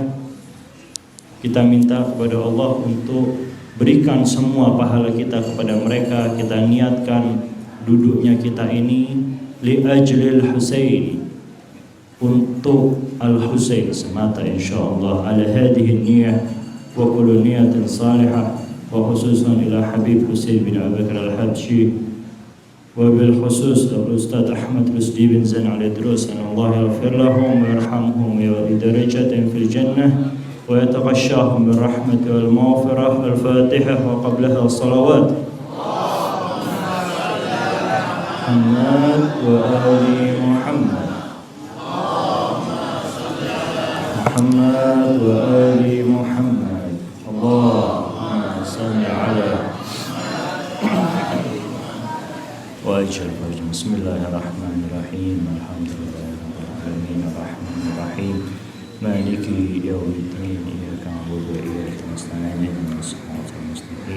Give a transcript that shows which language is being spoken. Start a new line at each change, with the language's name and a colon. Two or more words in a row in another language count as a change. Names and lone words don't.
Indonesian: Kita minta kepada Allah untuk berikan semua pahala kita kepada mereka. Kita niatkan duduknya kita ini
Arabic: لأجل الحسين,
Indonesian: untuk Al-Husain semata insyaallah.
Arabic: على هذه النية وكل نية صالحة، وخصوصا إلى الحبيب حسين بن أبي بكر الحبشي، وبالخصوص الأستاذ أحمد رشدي بن زين العيدروس، أن الله يغفر لهم ويرحمهم ودرجات في الجنة ويتغشاهم بالرحمة والمغفرة. الفاتحة وقبلها الصلوات. محمد وآل محمد. محمد وآل محمد. اللهم صل على واجب. بسم الله الرحمن الرحيم. الحمد لله الرحمن الرحيم. الرحمن الرحيم. مالك يوم الدين. إياك نعبد وإياك نستعين. اهدنا الصراط المستقيم.